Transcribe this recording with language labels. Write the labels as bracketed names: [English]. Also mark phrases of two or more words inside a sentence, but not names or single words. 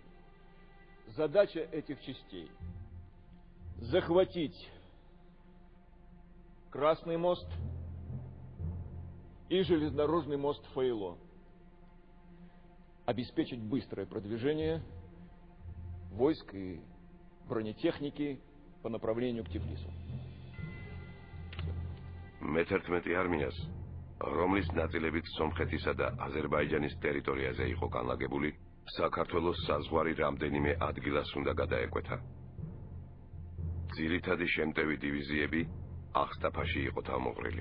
[Russian] Задача этих частей – захватить Красный мост и железнодорожный мост Фейло, обеспечить быстрое продвижение войск и бронетехники по направлению к Тифлису. [Georgian] მე-11 არმიას, რომლის ნაწილებიც სომხეთისა და აზერბაიჯანის ტერიტორიაზე იყო განლაგებული, საქართველოს საზღვარი რამდენიმე ადგილას უნდა გადაეკვეთა. ძირითადი შემტევი დივიზიები აღსტაფაში იყო თავმოყრილი.